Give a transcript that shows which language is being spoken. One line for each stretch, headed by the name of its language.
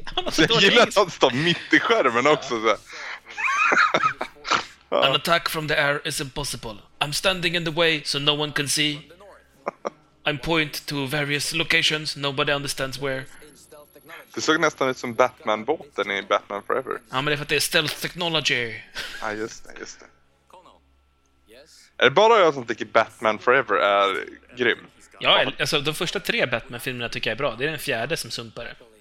Swedish: Så jag gillar att han står mitt i skärmen också. Så.
English: An attack from the air is impossible. I'm standing in the way so no one can see. I'm point to various locations, nobody understands where.
Swedish: Det såg nästan ut som Batman-båten i Batman Forever. Ja, men det är för att det är stealth technology. Ja, just det. Är det bara jag som tycker Batman Forever är grym? Ja, alltså de första tre Batman-filmerna tycker jag är bra. Det är den fjärde som sumpar det.